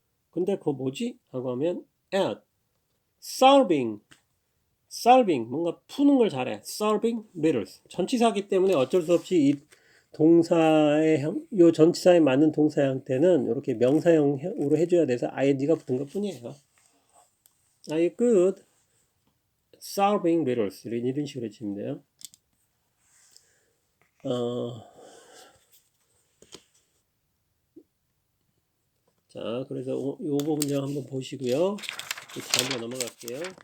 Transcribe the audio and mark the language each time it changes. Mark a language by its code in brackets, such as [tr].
[ko] 근데 그거 뭐지? 하고 하면 [en] at solving [ko] 뭔가 푸는 걸 잘해. [en] solving riddles [ko] 전치사기 때문에 어쩔 수 없이 이 동사의 요 전치사에 맞는 동사 형태는 이렇게 명사형으로 해줘야 돼서 ing가 붙은 것 뿐이에요. [en] Are you good solving riddles? [ko] 이런 식으로 해주시면 돼요. 자, 그래서 요 부분 좀 한번 보시고요. 다음으로 넘어갈게요.